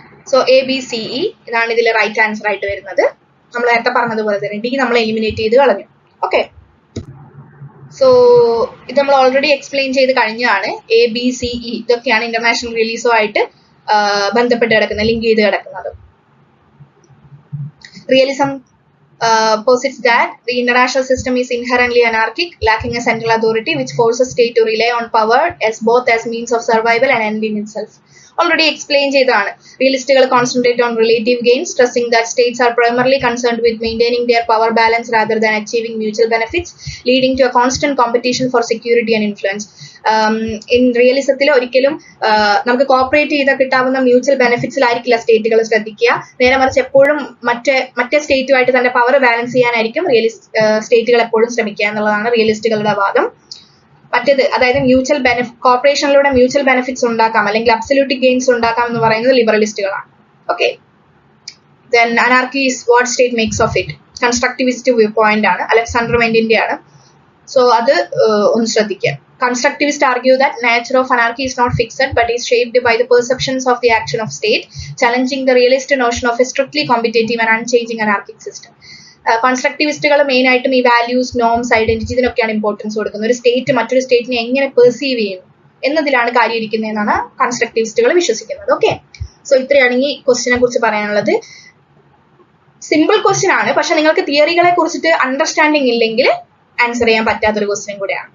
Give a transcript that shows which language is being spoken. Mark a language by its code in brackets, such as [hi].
[ml] So A, B, C, E ഇതാണ് ഇതിൽ right answer ആയിട്ട് വരുന്നത്. നമ്മൾ നേരത്തെ പറഞ്ഞതുപോലെ തന്നെ ഡി നമ്മൾ എലിമിനേറ്റ് ചെയ്ത് കളഞ്ഞു. ഓക്കെ, സോ ഇത് നമ്മൾ ഓൾറെഡി എക്സ്പ്ലെയിൻ ചെയ്ത് കഴിഞ്ഞതാണ്. എ, ബി, സി, ഇ ഇതൊക്കെയാണ് ഇന്റർനാഷണൽ റിലീസുമായിട്ട് ബന്ധപ്പെട്ട് കിടക്കുന്നത്, ലിങ്ക് ചെയ്ത് കിടക്കുന്നത്. [en] Realism posits that the international system is inherently anarchic, lacking a central authority which forces state to rely on power as both as means of survival and end in itself. Already explained [ml] ചെയ്തതാണ്. [en] Realistical concentrate on relative gains, stressing that states are primarily concerned with maintaining their power balance rather than achieving mutual benefits, leading to a constant competition for security and influence. [ml] In റിയലിസത്തിൽ ഒരിക്കലും നമുക്ക് cooperate ചെയ്താൽ കിട്ടാവുന്ന mutual ബെനിഫിറ്റ്സിലായിരിക്കില്ല സ്റ്റേറ്റുകൾ ശ്രദ്ധിക്കുക. നേരെ മറിച്ച് എപ്പോഴും മറ്റേ സ്റ്റേറ്റുമായിട്ട് തന്നെ പവർ ബാലൻസ് ചെയ്യാനായിരിക്കും സ്റ്റേറ്റുകൾ എപ്പോഴും ശ്രമിക്കുക എന്നുള്ളതാണ് റിയലിസ്റ്റുകളുടെ വാദം. മറ്റേത്, അതായത് മ്യൂച്വൽ കോപ്പറേഷനിലൂടെ മ്യൂച്വൽ ബെനിഫിറ്റ്സ് ഉണ്ടാക്കാം അല്ലെങ്കിൽ അബ്സല്യൂട്ട് ഗെയിൻസ് ഉണ്ടാക്കാം എന്ന് പറയുന്നത് ലിബറലിസ്റ്റുകളാണ്. [en] okay, then anarchy is what state makes of it, constructivist view point [ml] ആണ്, അലക്സാണ്ടർ വെന്റിന്റെ ആണ്. സോ അത് ഒന്ന് ശ്രദ്ധിക്കുക. [en] Constructivists argue that nature of anarchy is not fixed but is shaped by the perceptions of the action of state, challenging the realist notion of a strictly competitive and unchanging anarchic system. [ml] കൺസ്ട്രക്റ്റിവിസ്റ്റുകൾ main ആയിട്ടും ഈ values, norms, identity ഇതിനൊക്കെയാണ് importance കൊടുക്കുന്നത്. ഒരു state മറ്റൊരു സ്റ്റേറ്റിനെ എങ്ങനെ perceive ചെയ്യുന്നു എന്നതിലാണ് കാര്യം ഇരിക്കുന്നതെന്നാണ് കൺസ്ട്രക്റ്റിവിസ്റ്റുകൾ വിശ്വസിക്കുന്നത്. ഓക്കെ, സോ ഇത്രയാണ് ഈ ക്വസ്റ്റിനെ കുറിച്ച് പറയാനുള്ളത്. സിമ്പിൾ ക്വസ്റ്റ്യൻ ആണ്, പക്ഷെ നിങ്ങൾക്ക് തിയറികളെ കുറിച്ചിട്ട് അണ്ടർസ്റ്റാൻഡിങ് ഇല്ലെങ്കിൽ ആൻസർ ചെയ്യാൻ പറ്റാത്തൊരു ക്വസ്റ്റ്യൻ കൂടെയാണ്.